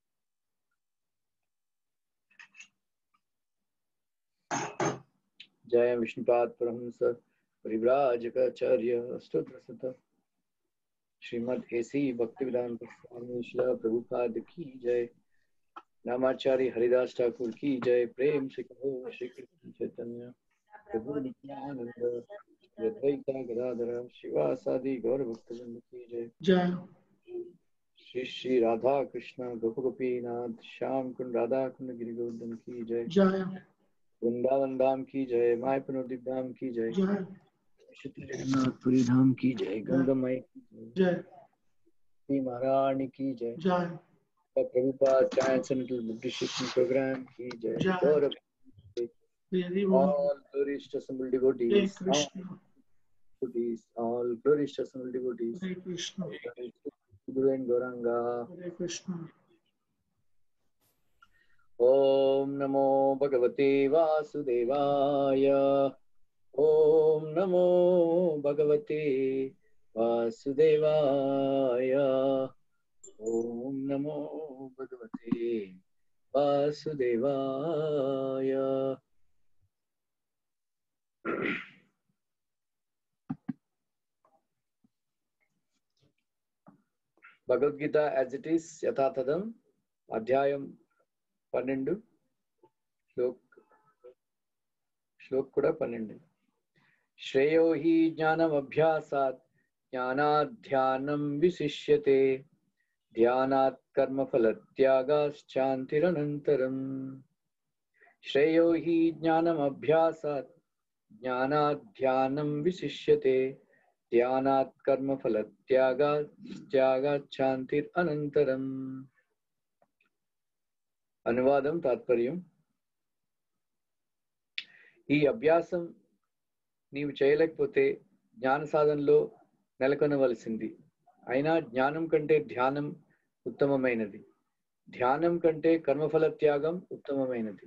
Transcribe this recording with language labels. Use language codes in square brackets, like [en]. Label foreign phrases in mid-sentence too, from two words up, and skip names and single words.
[hi] जय विष्णुपाद परमहंस परिव्राजकाचार्य अष्टोत्तरशत श्रीमद् एसी भक्तिवेदांत स्वामी श्रील प्रभुपाद की जय। नामाचार्य हरिदास ठाकुर की जय। प्रेम से कहो श्री कृष्ण चैतन्य प्रभु नित्यानंद श्री अद्वैता गदाधर शिवासादि गौर भक्तवृंद की जय। जय श्री श्री राधा कृष्ण गोपीनाथ श्याम कुंड राधा कुंड गिरि गोवर्धन की जय। जय वृंदावन धाम की जय। मायापुर धाम की जय। जय जगन्नाथपुरी धाम की जय। गंगा माई की जय जय। महारानी की जय। जय प्रभुपाद [en] transcendental Buddhist program [hi] की जय। जय गौरव हरि बोल [en] all glorious to assembled [sa] हरे [en] devotees, [sa] कृष्ण [en] all glorious to assembled devotees, [sa] हरे कृष्ण [en] Guru and Gauranga. [sa] हरे कृष्ण ॐ नमो भगवते वासुदेवाय. ॐ नमो भगवते वासुदेवाय. ॐ नमो भगवते वासुदेवाय. [en] Bhagavad Gita as it is, [te] యథాతథం, అధ్యాయం 12, श्लोक కూడా 12. [sa] श्रेयो हि ज्ञानम् अभ्यासात् ज्ञानात् ध्यानं विशिष्यते ध्यानात् कर्मफलत्यागाश्चान्तिरनन्तरम्। श्रेयो हि ज्ञानम् अभ्यासात् ज्ञानात् ध्यानं विशिष्यते ध्यानात् कर्मफलत्यागाश्चान्तिरनन्तरम्। [te] అనువాదం తాత్పర్యం ఈ అభ్యాసం నీవు చేయలేకపోతే జ్ఞాన సాధనలో నెలకొనవలసింది. అయినా జ్ఞానం కంటే ధ్యానం ఉత్తమమైనది. ధ్యానం కంటే కర్మఫల త్యాగం ఉత్తమమైనది.